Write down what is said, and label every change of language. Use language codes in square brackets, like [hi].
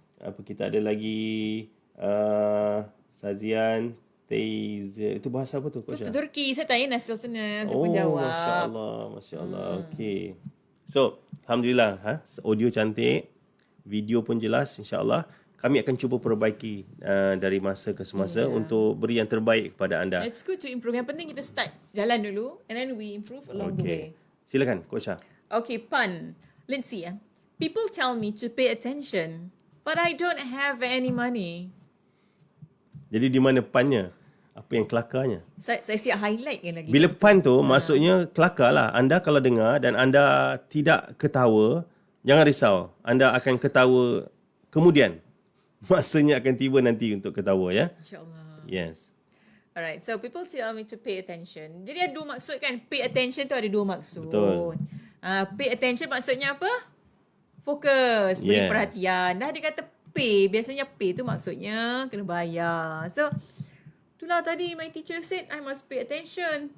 [ms] Kita ada lagi Sazian, Teiz. Itu bahasa apa tu? Itu Turki. Saya tanya Nasil sana. Saya pun Oh, jawab. Masya Allah, Masya Allah. Okay. So, Alhamdulillah, audio cantik, video pun jelas, insyaAllah. Kami akan cuba perbaiki dari masa ke semasa untuk beri yang terbaik kepada anda. [en] It's good to improve. [ms] Yang penting kita start jalan dulu [en] and then we improve along the way. [ms] Silakan, Coach Shah. [en] Okay, pun. Let's see. People tell me to pay attention, but I don't have any money. [ms] Jadi di mana punnya? Apa yang kelakarnya? Saya siap highlight kan lagi. Bila pun tu maksudnya kelakar lah. Anda kalau dengar dan anda tidak ketawa, jangan risau. Anda akan ketawa kemudian. Masanya akan tiba nanti untuk ketawa, ya. InsyaAllah. [en] Yes. Alright, so people tell me to pay attention. [ms] Jadi ada dua maksud kan? Pay attention tu ada dua maksud. Betul. Pay attention maksudnya apa? Fokus, beri [en] Yes. [ms] perhatian. Dah dia kata pay, biasanya pay tu maksudnya kena bayar. [en] So, [ms] itulah tadi [en] my teacher said I must pay attention.